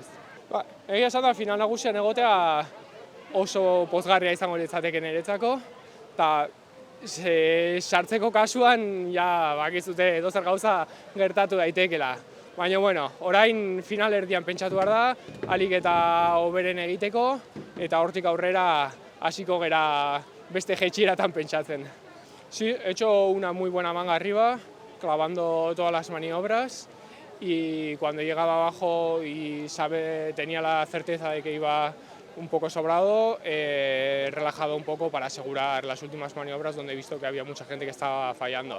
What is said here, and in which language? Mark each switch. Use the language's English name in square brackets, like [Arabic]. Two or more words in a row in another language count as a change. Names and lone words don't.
[Basque] Egia esan da, final nagusian egotea oso pozgarria izango litzateke niretzako, eta sartzeko kasuan, bakizute edozer gauza gertatu daitekela. Baina, orain final erdian pentsatu behar da, ahalik eta hoberen egiteko, eta hortik aurrera hasiko gera beste jaitsieratan pentsatzen. [Spanish] Sí, he hecho una muy buena manga arriba, clavando todas las maniobras, y cuando llegaba abajo y tenía la certeza de que iba un poco sobrado, he relajado un poco para asegurar las últimas maniobras donde he visto que había mucha gente que estaba fallando.